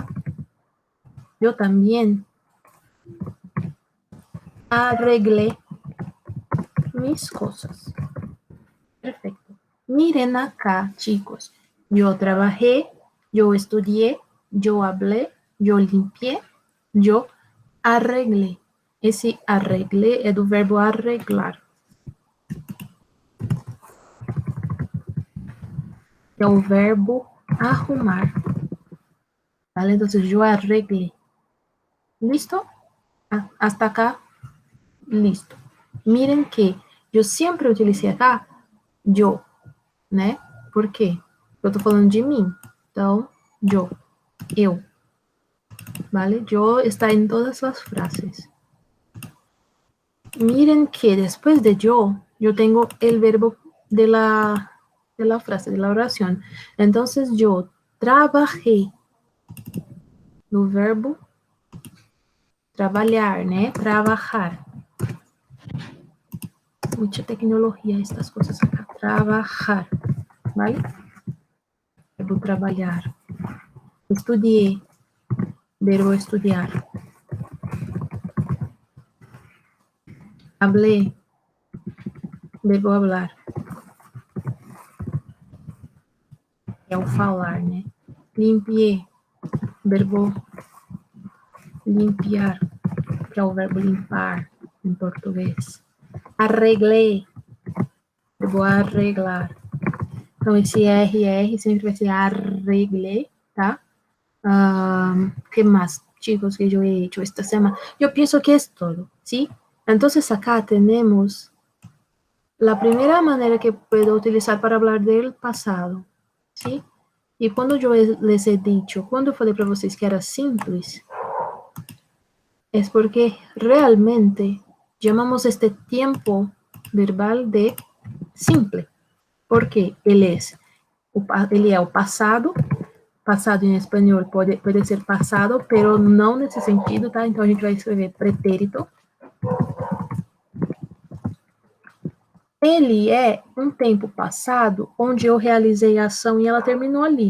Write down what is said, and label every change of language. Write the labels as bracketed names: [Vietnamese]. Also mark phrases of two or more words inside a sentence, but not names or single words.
[Spanish] Yo también arreglé mis cosas. Perfecto. Miren acá, chicos. Yo trabajé, yo estudié, yo hablé, yo limpié, yo arreglé. [Portuguese] Esse arreglé é do verbo arreglar. É o verbo arrumar. [Spanish] ¿Vale? Entonces yo arreglé. ¿Listo? Hasta acá, listo. Miren que yo siempre utilicé acá yo, [Portuguese] né? Por quê? Eu tô falando de mim. Então, eu. [Spanish] ¿Vale? Yo está en todas las frases. Miren que después de yo tengo el verbo de la frase, de la oración. Entonces, yo trabajé. [Portuguese] No verbo trabalhar, né? [Spanish] Trabajar. Mucha tecnología estas cosas acá. Trabajar, ¿vale? Verbo trabalhar. Estudié. Verbo estudiar. Hablé. Verbo hablar. [Portuguese] É o falar, né? [Spanish] Limpié. Verbo limpiar, [Portuguese] que é o verbo limpar em português. [Spanish] Arreglei. Verbo arreglar. [Portuguese] Então, esse RR sempre vai ser arreglei, tá? [Spanish] ¿Qué más, chicos, que yo he hecho esta semana? Yo pienso que es todo, ¿sí? Entonces, acá tenemos la primera manera que puedo utilizar para hablar del pasado, ¿sí? Y cuando yo les he dicho, cuando [Portuguese] falei para vocês [Spanish] que era simples, es porque realmente llamamos este tiempo verbal de simple, porque [Portuguese] ele é o passado. Passado em espanhol pode ser passado, pero não nesse sentido, tá? Então a gente vai escrever pretérito. Ele é um tempo passado onde eu realizei a ação e ela terminou ali.